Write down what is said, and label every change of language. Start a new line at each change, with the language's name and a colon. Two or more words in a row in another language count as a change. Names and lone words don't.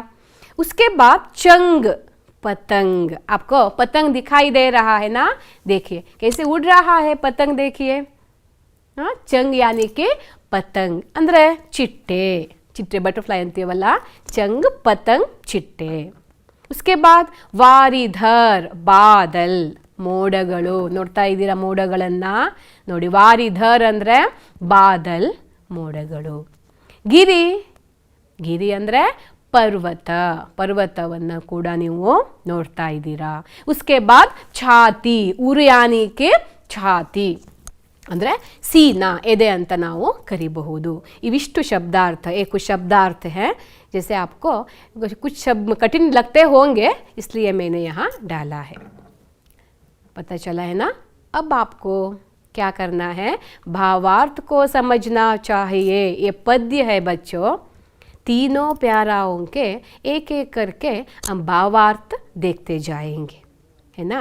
Hindi: उसके बाद चंग, पतंग। आपको पतंग दिखाई दे रहा है ना, देखिए कैसे उड़ रहा है पतंग, देखिए। हाँ, चंग यानी कि पतंग
Kannada: ಅಂದ್ರೆ ಚಿಟ್ಟೆ, ಚಿಟ್ಟೆ ಬಟರ್‌ಫ್ಲೈ ಅಂತೀವಲ್ಲ,
Hindi: चंग पतंग चिट्टे। उसके बाद वारिधर, बादल, ಮೋಡಗಳು।
Kannada: ನೋಡ್ತಾ ಇದ್ದೀರಾ ಮೋಡಗಳನ್ನ ನೋಡಿ, ವಾರಿಧರ್ ಅಂದ್ರೆ ಬಾದಲ್, ಮೋಡಗಳು। ಗಿರಿ, ಗಿರಿ ಅಂದ್ರೆ पर्वत, पर्वतವನ್ನು ಕೂಡ ನೀವು ನೋಡ್ತಾ ಇದ್ದೀರಾ।
Hindi: उसके बाद छाती, उर यानी के छाती।
Kannada: ಅಂದರೆ सीना ಎದೆ ಅಂತ ನಾವು ಕರಿಬಹುದು. ಇವಿಷ್ಟು ಶಬ್ದಾರ್ಥ
Hindi: कुछ शब्दार्थ है. जैसे आपको कुछ शब्द कठिन लगते होंगे इसलिए मैंने यहाँ डाला है. पता चला है ना. अब आपको क्या करना है, भावार्थ को समझना चाहिए. ये पद्य है बच्चों, तीनों प्याराओं के एक एक करके हम भावार्थ देखते जाएंगे, है ना.